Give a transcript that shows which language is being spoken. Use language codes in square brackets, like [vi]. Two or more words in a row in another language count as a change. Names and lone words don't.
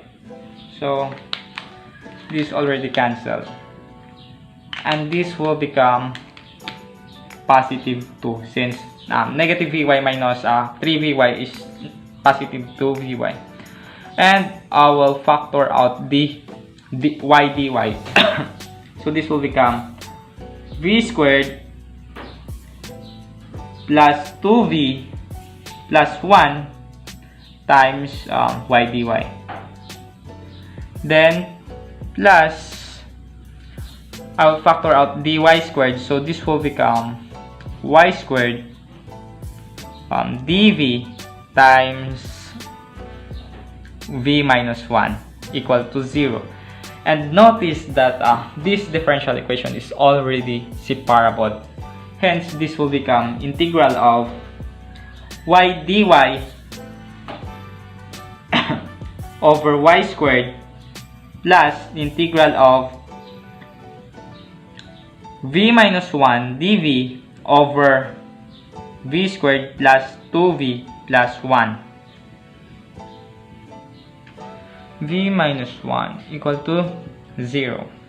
[en] So this already cancelled and this will become positive 2, since negative vy minus 3vy is positive 2vy. And I will factor out the y dy. So this will become v squared plus 2v plus 1 times y dy, then plus, I will factor out dy squared, so this will become y squared dv times v minus 1 equal to 0. And notice that this differential equation is already separable. Hence, this will become integral of y dy over y squared plus integral of v minus 1 dv over v squared plus 2v plus 1. V minus 1 equal to 0.